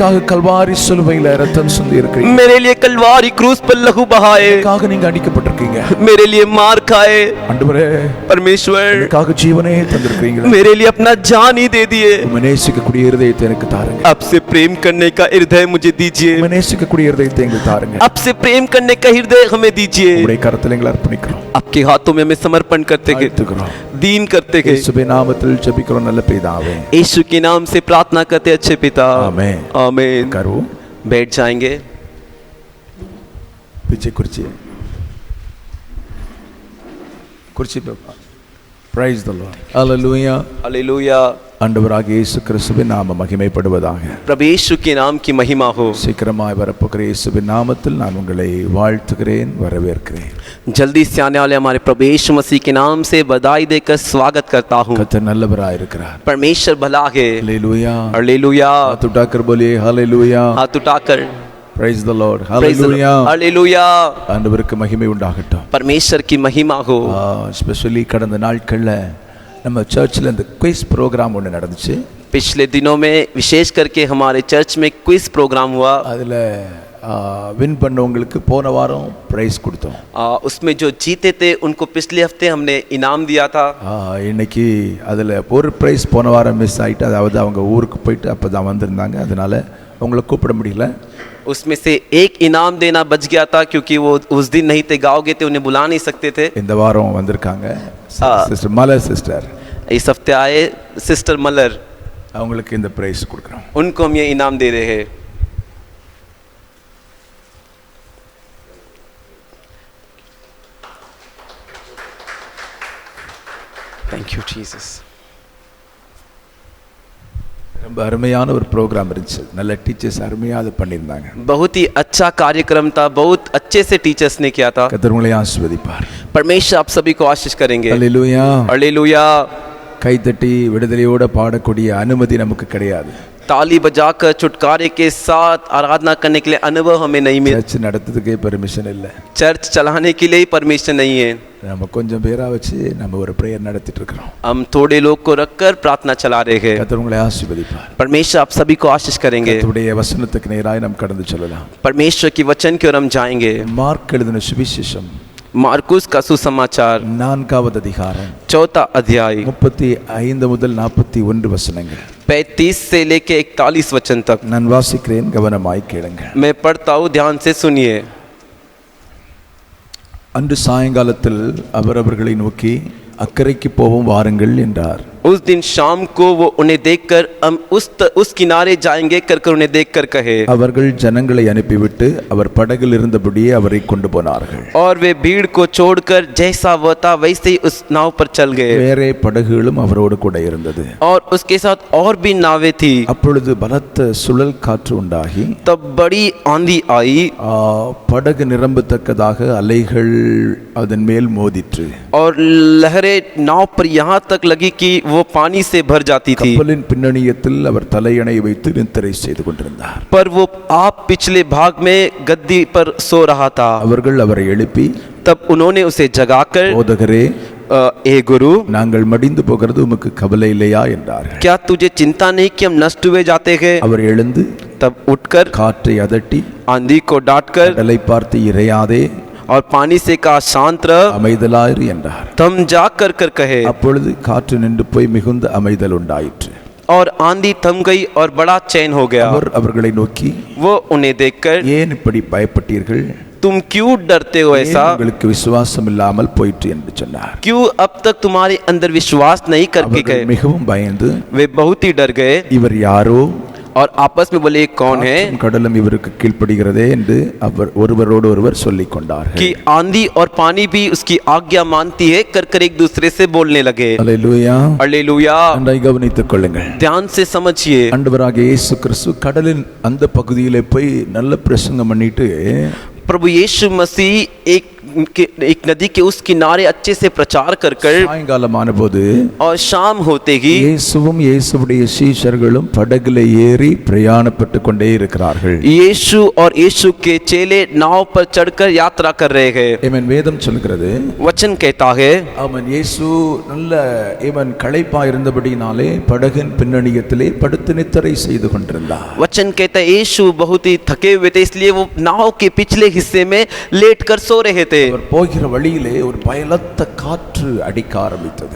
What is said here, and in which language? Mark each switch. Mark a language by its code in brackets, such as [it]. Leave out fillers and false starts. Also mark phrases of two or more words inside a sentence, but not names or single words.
[hi] मेरे लिए कलवारी क्रूस पर लहू बहाए, मेरे लिए मार खाए परमेश्वर, मेरे लिए अपना जान ही दे दिए। आपसे प्रेम करने का हृदय मुझे दीजिए, आपसे प्रेम करने का हृदय हमें दीजिए। आपके हाथों में में समर्पण करते गए, [ta] வாழ்த்துகிறோம். [hi] दीन करते गए। [ta] இயேசுவின் நாமத்தில் ஜெபிக்கிறோம் நல்ல பிதாவே. [hi] यीशु के नाम से प्रार्थना करते अच्छे पिता, आमीन. आमीन। करो बैठ जाएंगे। पीछे कुर्सी है, कुर्सी पे. [en] Praise the Lord. Hallelujah. [hi] हालेलुया। [ta] ஆண்டவராகிய இயேசு கிறிஸ்துவின் நாமம் மகிமைப்படுவதாக. [hi] प्रभु यीशु के नाम की महिमा हो। [ta] சீக்கிரமாய் வரப்போகிற இயேசுவின் நாமத்தில் நான் உங்களை வாழ்த்துகிறேன், வரவேற்கிறேன். [hi] जल्दी से आने वाले हमारे प्रभु यीशु मसीह के नाम से बधाई देकर स्वागत करता हूँ। [ta] கர்த்தர் நல்லவராய் இருக்கிறார். [hi] परमेश्वर भला है। Hallelujah. हालेलुया। हाथ उठाकर बोलिए Hallelujah. हाथ उठाकर [en] Praise the Lord. Praise the Lord. Hallelujah. [hi] हालेलुया। [ta] ஆண்டவருக்கு மகிமை உண்டாகட்டும். [hi] परमेश्वर की महिमा हो। [ta] ஸ்பெஷலி கடந்த நாட்களில் நம்ம சர்ச்சில் இந்த [en] quiz program [ta] ஒன்று நடந்துச்சு. [hi] पिछले दिनों में विशेष करके हमारे चर्च में [en] quiz program [hi] हुआ। [ta] அதில் வின் பண்ணவங்களுக்கு போன வாரம் ப்ரைஸ் கொடுத்தோம். [hi] उसमें जो जीते थे उनको पिछले हफ्ते हमने इनाम दिया था। [ta] இன்னைக்கு அதில் ஒரு ப்ரைஸ் போன வாரம் மிஸ் ஆகிட்டு, அதாவது அவங்க ஊருக்கு போயிட்டு அப்போ தான் வந்திருந்தாங்க, அதனால் அவங்கள கூப்பிட முடியல. [hi] उसमें से एक इनाम देना बच गया था क्योंकि वो उस दिन नहीं थे, गाँव गए थे, उन्हें बुला नहीं सकते थे। [ta] இந்த வாரம் வந்திருக்காங்க சிஸ்டர் மலர் சிஸ்டர். [hi] इस हफ्ते आए सिस्टर मलर, [ta] அவங்களுக்கு இந்த ப்ரைஸ் கொடுக்குறோம். [hi] उनको हम ये इनाम दे रहे हैं। [en] Thank you Jesus. [ta] ரொம்ப அருமையான ஒரு ப்ரோக்ராம் இருந்துச்சு. நல்ல டீச்சர்ஸ் அருமையாக அதை பண்ணியிருந்தாங்க. [hi] बहुत ही अच्छा कार्यक्रम था, बहुत अच्छे से टीचर्स ने किया था। [ta] கர்த்தர் உங்களை ஆசீர்வதிப்பார். [hi] परमेश्वर आप सभी को आशीष करेंगे। [ta] ஹல்லேலூயா. [hi] हालेलुया। [ta] கைத்தட்டி விடுதலையோட பாடக்கூடிய அனுமதி நமக்கு கிடையாது. [hi] ताली बजाकर छुटकारे के साथ आराधना करने के लिए अनुभव हमें नहीं मिला। [ta] சர்ச் நடத்துறதுக்கே பெர்மிஷன் இல்லை. [hi] चर्च चलाने के लिए ही परमिशन नहीं है। [ta] நம்ம கொஞ்சம் பேரா வச்சு நம்ம ஒரு பிரேயர் நடத்திட்டு இருக்கிறோம். [hi] हम थोड़े लोग को रखकर प्रार्थना चला रहे हैं। [ta] கர்த்தர் உங்களை ஆசீர்வதிப்பார். [hi] परमेश्वर आप सभी को आशीष करेंगे। [ta] கர்த்தருடைய வசனத்துக்கு நேராய் நாம் கடந்து செல்லலாம். [hi] परमेश्वर की वचन की ओर हम जाएंगे। [ta] மார்க் எழுதின சுவிசேஷம் [hi] मार्कुस का सुसमाचार [ta] 4வது அதிகாரம் [hi] 4 अध्याय [ta] 35 முதல் 41 வசனங்கள். [hi] 35 से लेके 41 वचन तक [ta] நான் வாசிக்கிறேன், கவனமாய் கேளுங்கள். [hi] मैं पढ़ता हूँ, ध्यान से सुनिए। [ta] அன்று சாயங்காலத்தில் அவர் அவர்களை நோக்கி அக்கறைக்கு போவோம் வாருங்கள் என்றார். [hi] उस दिन शाम को वो उन्हें देखकर हम उस किनारे जाएंगे करकर उन्हें देखकर कहे। [ta] அவர்கள் ஜனங்களை அனுப்பிவிட்டு அவர் படகில் இருந்தபடியே அவரை கொண்டு போனார்கள். [hi] और वे भीड़ को छोड़कर जैसा वह था वैसे ही उस नाव पर चल गए। [ta] வேறே படகுகளும் அவரோடு கூட இருந்தது. [hi] और उसके साथ और भी नावें थी। [ta] அப்பொழுது பலத்த சுழல் காற்று உண்டாகி [hi] तब बड़ी आंधी आई [ta] படகு நிரம்பத்தக்கதாக அலைகள் அதன் மேல் மோதிற்று. [hi] और लहरें नाव पर यहाँ तक लगी कि वो पानी से भर जाती थी। [ta] கப்பலின் பின்னணியத்தில் அவர் தலையணை வைத்து நித்திரை செய்து கொண்டிருந்தார். [hi] पर वो आप पिछले भाग में गद्दी पर सो रहा था। [ta] அவர்கள் அவரை எழுப்பி [hi] तब उन्होंने उसे जगाकर [ta] போதகரே [hi] ए गुरु, [ta] நாங்கள் மடிந்து போகிறது உமக்கு கவலை இல்லையா என்றார்கள். [hi] क्या तुझे चिंता नहीं कि हम नष्ट हुए जाते हैं? [ta] அவர் எழுந்து [hi] तब उठकर [ta] காற்றை அதட்டி [hi] आंधी को डांटकर [ta] கடலை பார்த்து இறையாதே [hi] और पानी से कहा शांत रह, [ta] அமைதலாயிரு என்றார். [hi] थम जा कर कर कहे। [ta] அப்பொழுது காற்று நின்று போய் மிகுந்த அமைதல் உண்டாயிற்று. [hi] और आंधी थम गई और बड़ा चैन हो गया। [ta] அவர் அவர்களை நோக்கி [hi] वो उन्हें देखकर [ta] ஏன் இப்படி பயப்பட்டீர்கள், [hi] तुम क्यों डरते हो [ta] ஏன் [hi] ऐसा? [ta] உங்களுக்கு விசுவாசம் இல்லாமல் போயிற்று என்று சொன்னார். [hi] क्यों अब तक तुम्हारे अंदर विश्वास नहीं करके [ta] அவர்கள் [hi] गए? [ta] மிகவும் பயந்து [hi] वे बहुत ही डर गए [ta] இவர் யாரோ, [hi] और आपस में बोले कौन है [ta] கடலும் இவருக்கு கீழ்ப்படுகிறதே என்று அவர் ஒருவரோடு ஒருவர் சொல்லிக் கொண்டார்கள். [hi] कि आंधी और पानी भी उसकी आज्ञा मानती है कर कर एक दूसरे से बोलने लगे। [ta] அல்லேலூயா. [hi] हालेलुया। [ta] நன்றாய் கவனித்துக் கொள்ளுங்கள். [hi] ध्यान से समझिए। [ta] ஆண்டவராகிய இயேசு கிறிஸ்து கடலின் அந்த பகுதியிலே போய் நல்ல பிரசங்கம் பண்ணிட்டு [hi] प्रभु यीशु मसीह एक नदी के उस किनारे अच्छे से प्रचार कर कर [ta] சாயங்காலமான போது [hi] और शाम होते ही [ta] இயேசுவும் இயேசுவுடைய சீஷர்களும் படகுல ஏறி பிரயாணப்பட்டு கொண்டே இருக்கிறார்கள். [hi] यीशु और यीशु के चेले नाव पर चढ़कर यात्रा कर रहे हैं। [ta] ஆமென். வேதம் சொல்கிறது, [hi] वचन कहता है, [ta] ஆமென், இயேசு நல்ல களைப்பா இருந்தபடினாலே படகின் பின்னணியத்திலே படுத்து நித்திரை செய்து கொண்டிருந்தார். [hi] वचन कहता है यीशु बहुत ही थके हुए थे इसलिए वो नाव के पिछले हिस्से में लेट कर सो रहे थे [ta] அவர் போகிற வழியிலே ஒரு பயலத்த காற்று அடிக்க ஆரம்பித்தது.